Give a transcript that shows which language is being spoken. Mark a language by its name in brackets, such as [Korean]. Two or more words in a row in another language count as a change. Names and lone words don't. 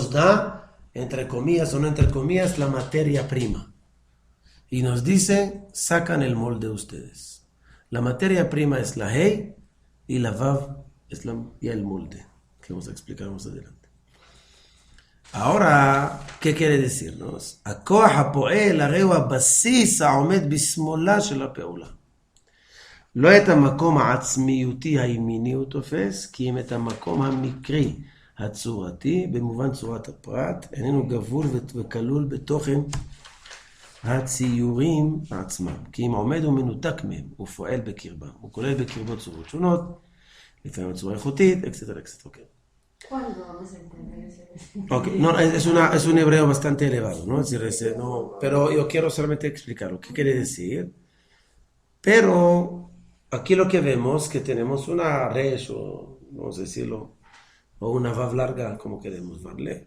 [Spanish] Nos da entre comillas o no entre comillas, la materia prima. Y nos dice, sacan el molde ustedes. La materia prima es la Hey y la Vav es ya el molde, que vamos a explicar más adelante. Ahora, ¿qué quiere decirnos? [Hebrew] הכוח הפועל הרי הוא הבסיס העומד בשמאלה של הפעולה. לא את המקום העצמיותי הימיני הוא תופס, כי אם את המקום המקרי הצורתי, במובן צורת הפרט, איננו גבול וכלול בתוכן הציורים עצמם. כי אם עומד ומנותק מהם, הוא פועל בקרבם. הוא כולל בקרבו צורות שונות, לפעמים צורה איכותית, אקסטרה. אוקיי. [Spanish] ¿Cuándo vamos a entender eso? Okay. No, es un hebreo bastante elevado, ¿no? Es decir, no, pero yo quiero solamente explicar lo que quiere decir. Pero aquí lo que vemos que tenemos una resh, o vamos a decirlo, o una vav larga, como queremos verle.